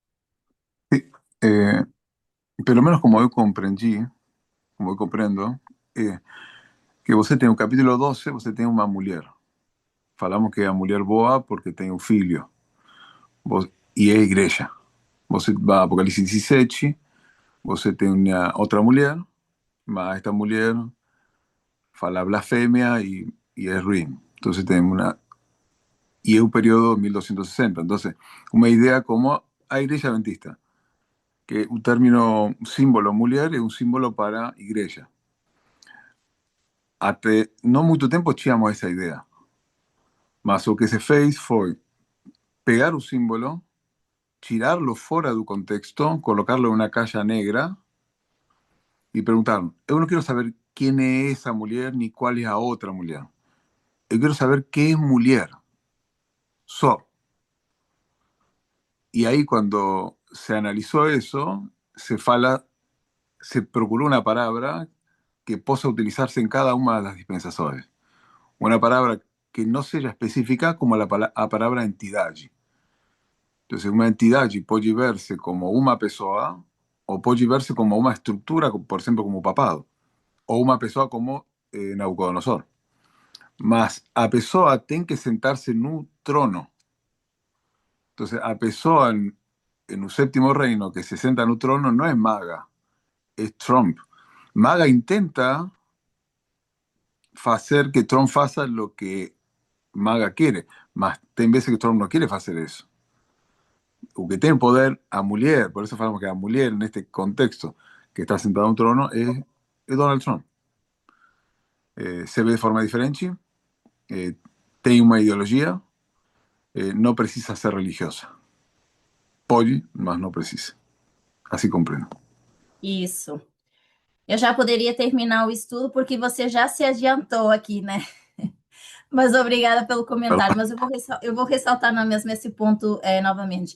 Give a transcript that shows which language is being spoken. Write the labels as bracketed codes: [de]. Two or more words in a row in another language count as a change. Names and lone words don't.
[pt] eh, pelo menos como eu compreendi, como eu compreendo, que você tem o capítulo 12, você tem uma mulher. Falamos que é a mulher boa porque tem um filho. E é a igreja. Você vai a Apocalipse 17, você tem uma outra mulher, mas esta mulher fala blasfemia [es] y es ruin. Entonces tenemos una... Y es un periodo de 1260. Entonces, una idea como a iglesia adventista, que un término, un símbolo mulher es un símbolo para iglesia. Até no mucho tiempo tínhamos esa idea. [pt] Mas o que se fez foi pegar o símbolo, tirarlo fora do contexto, [es] colocarlo en una caixa negra y preguntar, yo no quiero saber quién es esa mujer ni cuál es la otra mujer. Yo quiero saber qué es mujer. [pt] Só. [es] Y ahí cuando se analizó eso, se procuró una palabra que possa utilizarse en cada una de las dispensaciones. Una palabra que no sea específica como a palabra entidade. Entonces, una entidade puede verse como una pessoa o puede verse como una estructura, por ejemplo, como o papado, o una pessoa como Nabucodonosor. [pt] Mas a pessoa tem que sentarse no trono. [es] Entonces, a pessoa en un séptimo reino que se sienta en un trono no es maga, es Trump. Maga intenta hacer que Trump faça lo que Maga quiere, mas tem veces que Trump no quiere hacer eso. O que tiene poder a mulher, por eso falamos que a mulher en este contexto que está sentada en un trono es Donald Trump. Se ve de forma diferente, tiene una ideología, no precisa ser religiosa. [pt] Pode, mas não precisa. Assim compreendo. isso. Eu já poderia terminar o estudo porque você já se adiantou aqui, né? Mas obrigada pelo comentário. Mas eu vou ressaltar na mesma esse ponto novamente.